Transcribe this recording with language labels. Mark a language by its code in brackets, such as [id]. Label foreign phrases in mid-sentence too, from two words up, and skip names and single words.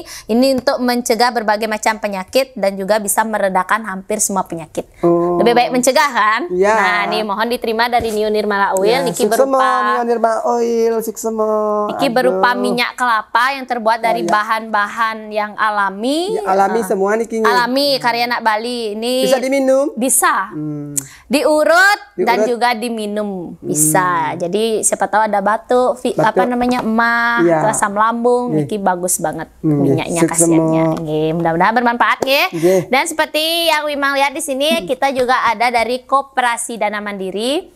[id] Ini untuk mencegah berbagai macam penyakit dan juga bisa meredakan hampir semua penyakit. Lebih baik mencegah kan? Ya. Nah, nih mohon diterima dari Nio Nirmala Oil. Niki berupa Nio Nirmala Oil, Niki berupa minyak kelapa yang terbuat dari bahan-bahan yang alami. Alami semua Niki. Alami karya anak Bali. Ini bisa diminum? Bisa. Diurut dan juga diminum bisa. Jadi siapa tahu ada batuk, apa namanya emah, asam lambung, Niki bagus banget minyaknya khasiatnya. Mudah-mudahan bermanfaat ya. Dan seperti yang Wimang lihat di sini, kita juga ada dari Koperasi Dana Mandiri.